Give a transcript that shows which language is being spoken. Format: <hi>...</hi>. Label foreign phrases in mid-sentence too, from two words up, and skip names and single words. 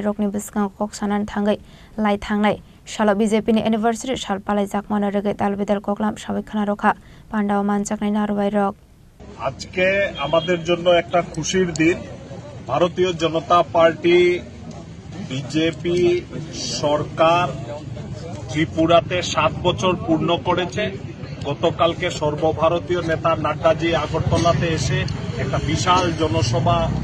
<trp>रकनि बिसगां कक सानान थांगै लाई थांनाय शाला बीजेपी नि एनिवर्सरी साल पालाय जाकमानो रगे दालबिदाल कोकलाम साबिखाना रखा पांडाव मानचाकनाय नारबाय रक</trp> <bn>আজকে আমাদের জন্য একটা খুশির দিন ভারতীয় জনতা পার্টি বিজেপি সরকার ত্রিপুরাতে 7 বছর পূর্ণ করেছে গতকালকে সর্বভারতীয় নেতা নাড্ডাজি আগরতলাতে এসে একটা বিশাল জনসভা</bn>